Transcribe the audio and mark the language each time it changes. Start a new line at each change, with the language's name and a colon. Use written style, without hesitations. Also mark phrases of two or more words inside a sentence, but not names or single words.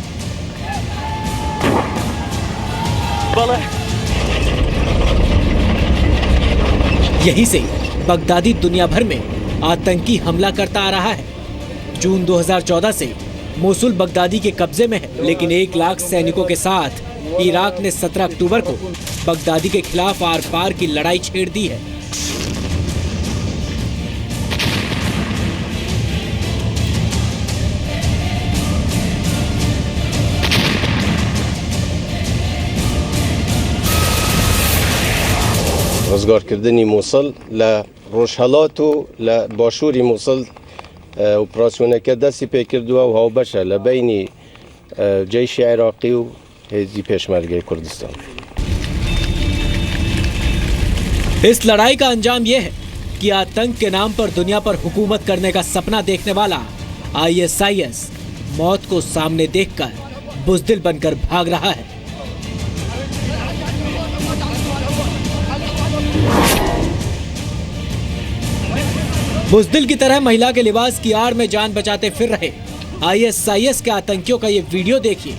Hindi: यहीं से बगदादी दुनिया भर में आतंकी हमला करता आ रहा है। जून 2014 से मोसुल बगदादी के कब्जे में है, लेकिन 1 लाख सैनिकों के साथ इराक ने 17 अक्टूबर को बगदादी के खिलाफ आर पार की लड़ाई छेड़ दी है।
Central Kurdish: ڕزگارکردنی مووسڵ لە ڕۆژهەڵات و لە باشووری مووسڵ ئۆپراسیۆنەکە دەستی پێکردووە و هاوبەشە لە بینی جەیشی عێراقی و هێزی پێشمەرگەی کوردستان.
Hindi: इस लड़ाई का अंजाम यह है कि आतंक के नाम पर दुनिया पर हुकूमत करने का सपना देखने वाला ISIS मौत को सामने देखकर बुज़दिल बनकर भाग रहा है। बुज़दिल की तरह महिला के लिबास की आड़ में जान बचाते फिर रहे ISIS के आतंकियों का ये वीडियो देखिए।